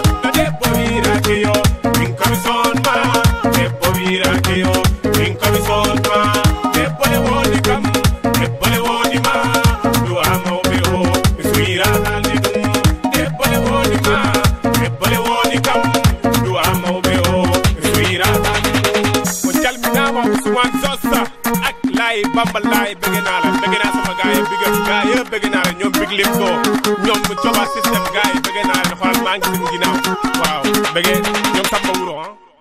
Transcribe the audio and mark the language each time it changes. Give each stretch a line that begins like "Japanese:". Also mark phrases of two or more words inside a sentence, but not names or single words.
Fula: No debbo wirake yo, min komi son ma. Debbo wirake yo, min komi son ma. Debbo le woodi kam, debbo le woodi ma. Du'a mawɓe o, mi suwira haalde ɗum. Debbo le woodi ma, debbo le woodi kam. Du'a mawɓe o, mi suwira haalde ɗum.
Wolof: Mo calminama Ousmane Zossa ak Laye Bamba Laye, bëgg naa la, bëgg naa sama gaay yi,
English: big up
Wolof: gaay yëpp, bëgg naa la, ñoom Big Lim Go, ñoom Joba System gaay yi, bëgg naa la, xoolal maa ngi seen ginnaaw. Waaw, bëgg ñoom Samba Wuro, ah.